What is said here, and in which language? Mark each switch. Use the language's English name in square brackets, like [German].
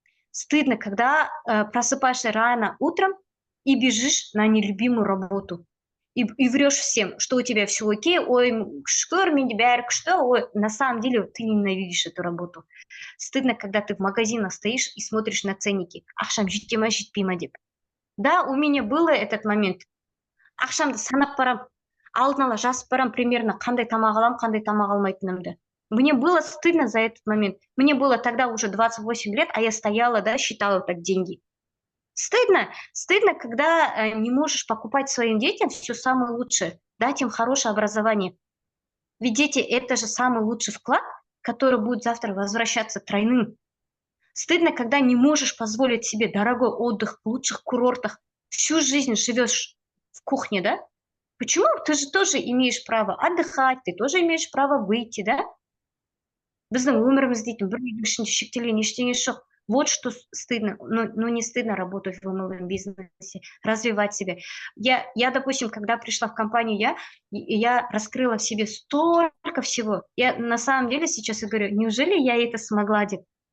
[Russian] Стыдно, когда просыпаешься рано утром и бежишь на нелюбимую работу. И врешь всем, что у тебя все окей, ой, ой, на самом деле ты ненавидишь эту работу. Стыдно, когда ты в магазинах стоишь и смотришь на ценники. [Kazakh] Ақшам жете ма, жетпей ма деп. [Russian] Да, у меня был этот момент. [Kazakh] Ақшамды санап барам, алдын ала жазып барам [Russian] примерно [Kazakh] қандай тамақ аламын, қандай тамақ алмайтынымды. [Russian] Мне было стыдно за этот момент. Мне было тогда уже 28 лет, а я стояла, да, считала так деньги. Стыдно, когда не можешь покупать своим детям все самое лучшее, дать им хорошее образование. Ведь дети – это же самый лучший вклад, который будет завтра возвращаться тройным. Стыдно, когда не можешь позволить себе дорогой отдых в лучших курортах, всю жизнь живешь в кухне, да? Почему? Ты же тоже имеешь право отдыхать, ты тоже имеешь право выйти, да? [Kazakh] Біздің өміріміз дейтін бір үйдің ішінде шектелген ештеңе жоқ. [Russian] Вот что стыдно, но не стыдно работать в MLM-бизнесе, развивать себя. Я, допустим, когда пришла в компанию, я раскрыла в себе столько всего. Я на самом деле сейчас говорю, неужели я это смогла делать?